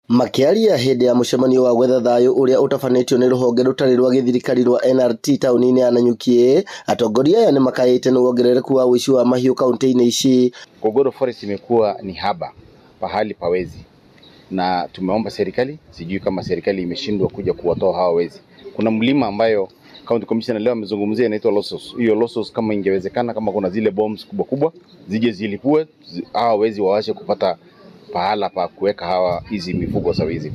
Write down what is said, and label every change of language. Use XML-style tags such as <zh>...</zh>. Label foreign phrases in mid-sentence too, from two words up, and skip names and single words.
<ki>Makiaria hindi ya mucemanio wa gwetha thayu uria utafanitio ni ruhonge rutari rwa githirikari rwa NRT tauni-ini ya Nanyuki, atongoria aya ni makaite ni wongerereku wa uici wa mahiu kaunti-ini ici.</ki> <sw>Gogoro Forest imekuwa ni haba pahali pa wezi, na tumeomba serikali, sijui kama serikali imeshindwa kuja kuwatoa hawa wezi. Kuna mlima ambayo</sw> <en>County Commissioner</en> <sw>leo amezungumzia inaitwa Losos. Hiyo Losos kama ingewezekana, kama kuna zile bombs kubwa kubwa zije zilipue, hawa wezi wawache kupata pahala pa kuweka hawa hizi mifugo za wizi.</sw>